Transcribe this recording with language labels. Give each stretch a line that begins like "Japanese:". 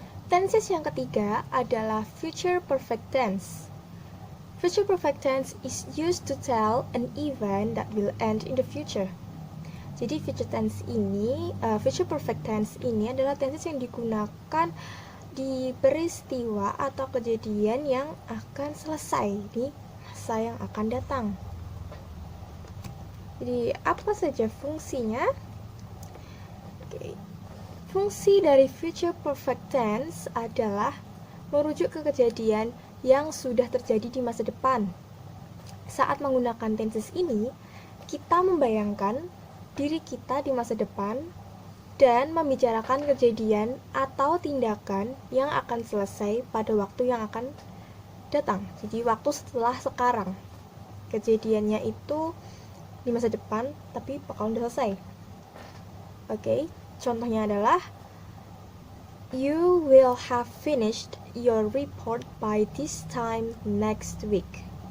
Indonesian: Tenses yang ketiga adalah future perfect tense.
English: Future perfect tense is used to tell an event that will end in the future.
Indonesian: Jadi future perfect tense ini adalah tenses yang digunakan di peristiwa atau kejadian yang akan selesai di masa yang akan datang. Jadi apa saja fungsinya? Okay. Fungsi dari future perfect tense adalah merujuk ke kejadian yang sudah terjadi di masa depan. Saat menggunakan tenses ini, kita membayangkan diri kita di masa depan dan membicarakan kejadian atau tindakan yang akan selesai pada waktu yang akan datang. Jadi waktu setelah sekarang. Kejadiannya itu di masa depan, tapi bakalan udah selesai. Oke, contohnya adalah
English: you will have finished your report by this time next week.